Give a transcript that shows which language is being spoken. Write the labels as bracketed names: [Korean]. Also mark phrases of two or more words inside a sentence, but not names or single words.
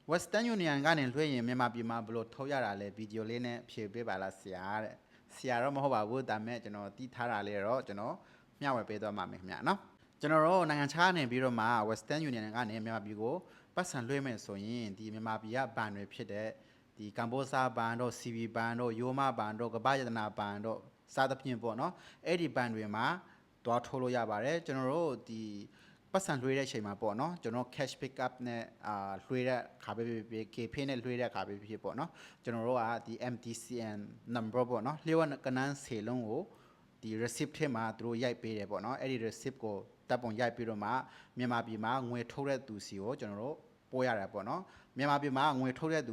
[Burmese] Western Union ကနေလွှဲရင်မြန်မာပြည်မှာဘယ်လိုထုတ်ရတာလဲဗီဒီယိုလေးနဲ့ဖြည့်ပေးပါလားဆရာတဲ့ဆရာတော့မဟုတ်ပါဘူးဒါပေမဲ့ကျွန်တော်တီးထားတာလေးတော့ကျွန်တော်မျှဝေပေးသွားမှာမယ်ခင်ဗျာနော်ကျွန်တော်တို့နိုင်ငံခြားနေပြီးတော့မှ Western Union ကနေမြန်မာပြည်ကိုပတ်စံလွှဲမယ်ဆိုရင်ဒီမြန်မာပြည်ကဘဏ်တွေဖြစ်တဲ့ဒီကမ္ဘောဇာဘဏ်တို့ CB ဘဏ်တို့ရိုးမဘဏ်တို့ကပ္ပယတနာဘဏ်တို့စားသဖြင့်ပေါ့နော်အဲ့ဒီဘဏ်တွေမှာတွားထိုးလို့ရပါတယ်ကျွန်တော် တို့ဒီပတ်စံလွှဲတဲ့အချိန်မှာပေါ့နော်ကျွန်တော် [English] cash pick up [Burmese] နဲ့လွှဲတဲ့ခါပဲဖြစ် KPay နဲ့လွှဲတဲ့ခါပဲဖြစ်ပေါ့နော်ကျွန်တော်တို့ကဒီ [English] MTCN number [Burmese] ပေါ့နော်လျှို့ဝှက်ကနန်းစေလုံးကိုဒီ receipt ထဲမှာသူတို့ရိုက်ပေးတယ်ပေါ့နော်အဲ့ဒီ receipt ကိုတပ်ပုံရိုက်ပြီးတော့မှမြန်မာပြည်မှာငွေထုတ်တဲ့သူစီကိုကျွန်တော်တို့ပို့ရတယ်ပေါ့နော်မြန်မာပြည်မှာငွေထုတ်တဲ့သူ